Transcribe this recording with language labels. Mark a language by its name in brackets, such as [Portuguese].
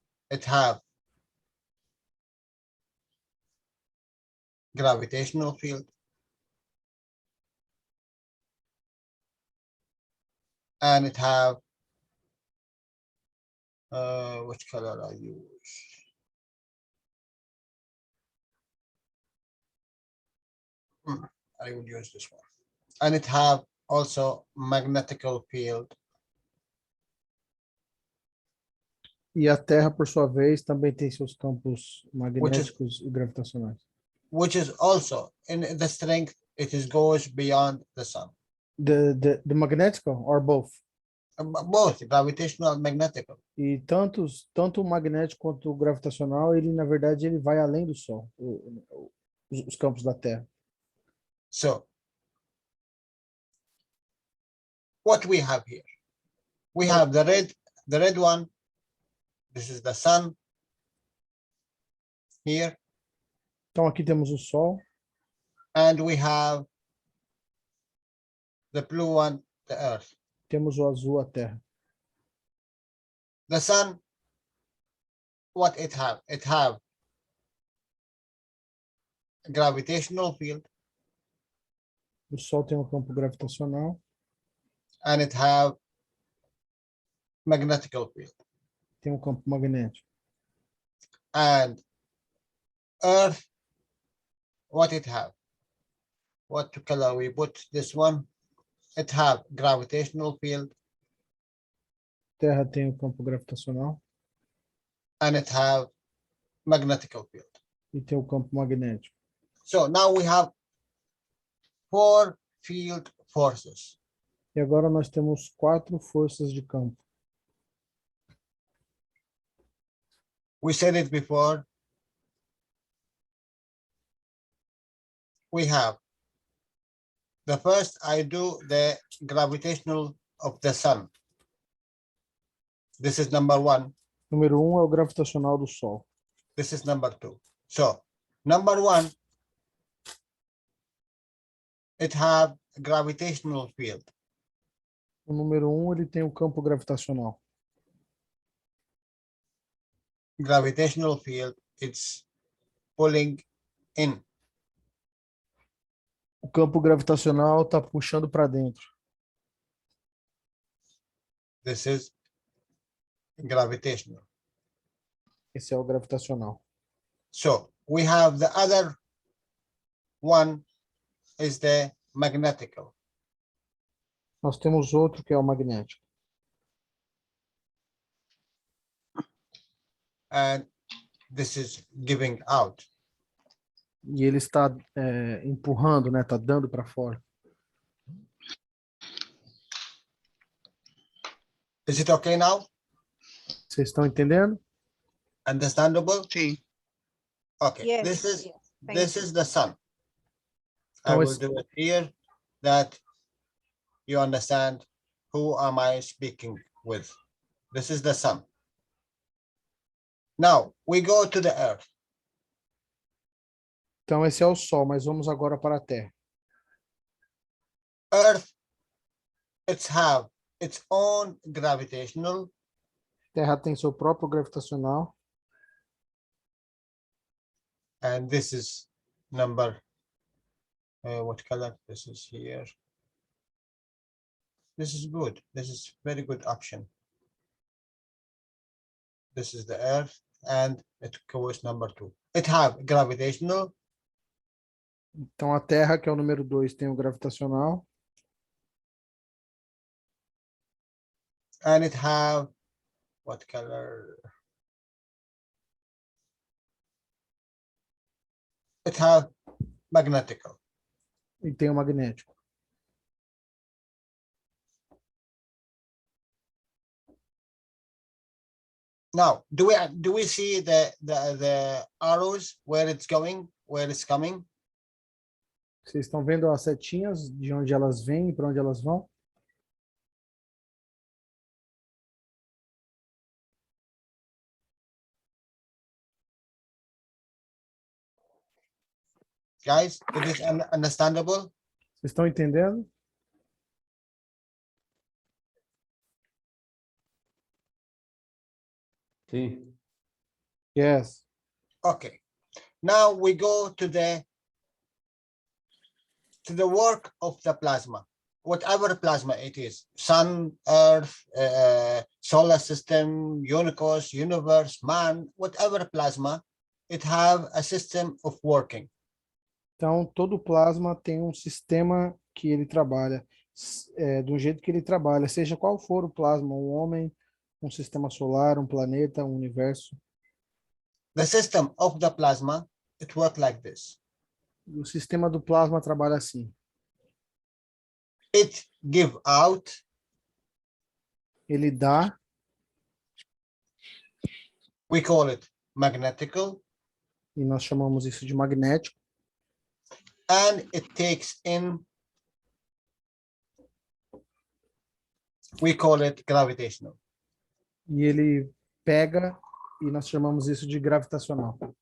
[English] It have gravitational field and it have which color I use? I would use this one. And it have also magnetical field. [Portuguese] E a Terra, por sua vez, também tem seus campos magnéticos e gravitacionais. [English] Which is also in the strength, goes beyond the sun. The magnetical or both? Both gravitational and magnetical. [Portuguese] E tanto o magnético quanto o gravitacional, ele na verdade ele vai além do Sol, os campos da Terra. [English] So what we have here? We have the red one. This is the sun here. [Portuguese] Então aqui temos o Sol, [English] and we have the blue one, the Earth. [Portuguese] temos o azul, a Terra. [English] The sun, what it have? It have gravitational field [Portuguese] O Sol tem um campo gravitacional, [English] and it have magnetical field. [Portuguese] tem um campo magnético. [English] And Earth, what it have? What color we put this one? It have gravitational field [Portuguese] Terra tem o campo gravitacional [English] and it have magnetical field. [Portuguese] e tem o campo magnético. [English] So now we have 4 field forces. [Portuguese] E agora nós temos 4 forças de campo. [English] We said it before. We have the first, I do the gravitational of the sun. This is number 1. [Portuguese] Número 1 é o gravitacional do Sol. [English] This is number 2. So number 1, it have gravitational field. [Portuguese] O número 1 ele tem o campo gravitacional. [English] Gravitational field, it's pulling in. [Portuguese] O campo gravitacional está puxando para dentro. [English] This is gravitational. [Portuguese] Esse é o gravitacional. [English] So we have the other one is the magnetical. [Portuguese] Nós temos outro que é o magnético. [English] And this is giving out. [Portuguese] E ele está empurrando, né? Está dando para fora. [English] Is it okay now? [Portuguese] Vocês estão entendendo? [English] Understandable? [Portuguese] Sim. [English] Okay. Yes, This is yes, thank this you. is the sun. I How will is- do it here that you understand who am I speaking with. This is the sun. Now we go to the earth. [Portuguese] Então esse é o Sol, mas vamos agora para a Terra. [English] Earth, it's have its own gravitational [Portuguese] Terra tem seu próprio gravitacional. [English] and this is number what color? This is here. This is good. This is very good option. This is the earth and it goes number 2. It have gravitational [Portuguese] Então a Terra, que é o número 2, tem o gravitacional. [English] and it have what color? It have magnetical. [Portuguese] E tem o magnético. [English] Now, do we see the arrows where it's going, where it's coming? [Portuguese] Vocês estão vendo as setinhas de onde elas vêm e para onde elas vão? [English] Guys, it is understandable? [Portuguese] Vocês estão entendendo? Sim. [English] Yes. Okay. Now we go to the work of the plasma, whatever plasma it is, sun, earth, solar system, universe, man, whatever plasma, it have a system of working. [Portuguese] Então, todo plasma tem um sistema que ele trabalha, do jeito que ele trabalha, seja qual for o plasma, um homem, um sistema solar, um planeta, um universo. [English] The system of the plasma, it works like this. [Portuguese] O sistema do plasma trabalha assim. [English] It give out, [Portuguese] Ele dá, [English] we call it magnetical, [Portuguese] e nós chamamos isso de magnético, [English] and it takes in, we call it gravitational. [Portuguese] e ele pega, e nós chamamos isso de gravitacional.